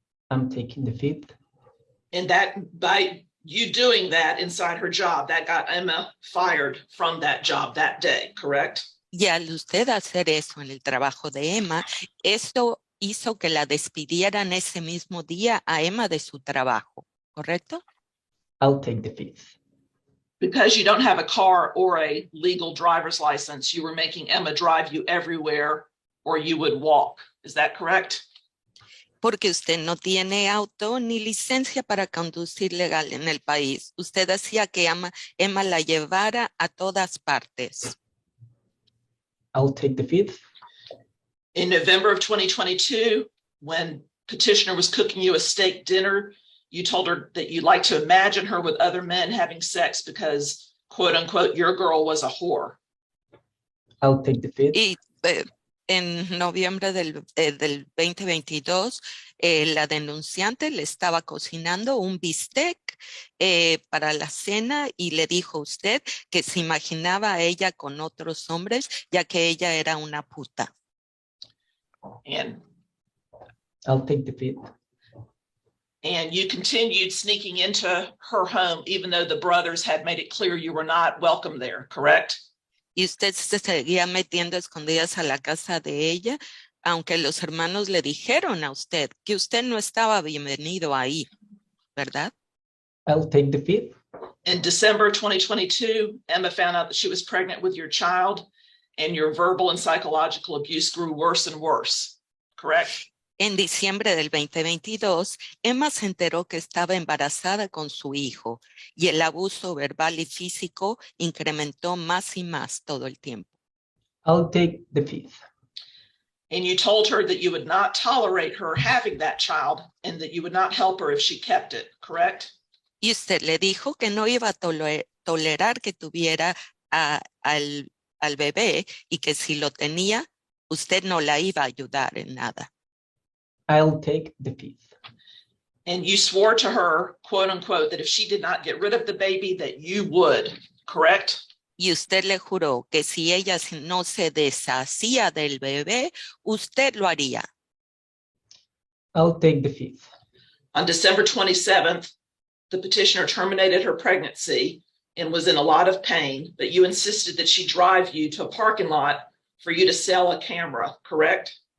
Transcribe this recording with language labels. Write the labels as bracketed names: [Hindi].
[English] I'm taking the fifth. And that, by you doing that inside her job, that got Emma fired from that job that day, correct? [Spanish] Y al usted hacer eso en el trabajo de Emma, esto hizo que la despidieran ese mismo día a Emma de su trabajo, ¿correcto? [English] I'll take the fifth. Because you don't have a car or a legal driver's license, you were making Emma drive you everywhere or you would walk. Is that correct? [Spanish] Porque usted no tiene auto ni licencia para conducir legal en el país. Usted hacía que Emma la llevara a todas partes. [English] I'll take the fifth. In November of 2022, when petitioner was cooking you a steak dinner, you told her that you like to imagine her with other men having sex because, quote unquote, your girl was a whore. I'll take the fifth. [Spanish] Y en noviembre del 2022, la denunciante le estaba cocinando un bistec para la cena y le dijo a usted que se imaginaba a ella con otros hombres, ya que ella era una puta. [English] And I'll take the fifth. And you continued sneaking into her home, even though the brothers had made it clear you were not welcome there, correct? [Spanish] Y usted se seguía metiendo escondidas a la casa de ella, aunque los hermanos le dijeron a usted que usted no estaba bienvenido ahí, ¿verdad? [English] I'll take the fifth. In December 2022, Emma found out that she was pregnant with your child, and your verbal and psychological abuse grew worse and worse, correct? [Spanish] En diciembre del 2022, Emma se enteró que estaba embarazada con su hijo y el abuso verbal y físico incrementó más y más todo el tiempo. [English] I'll take the fifth. And you told her that you would not tolerate her having that child and that you would not help her if she kept it, correct? [Spanish] Y usted le dijo que no iba a tolerar que tuviera al bebé y que si lo tenía, usted no la iba a ayudar en nada. [English] I'll take the fifth. And you swore to her, quote unquote, that if she did not get rid of the baby, that you would, correct? [Spanish] Y usted le juró que si ella no se deshacía del bebé, usted lo haría. [English] I'll take the fifth. On December 27th, the petitioner terminated her pregnancy and was in a lot of pain, but you insisted that she drive you to a parking lot for you to sell a camera, correct?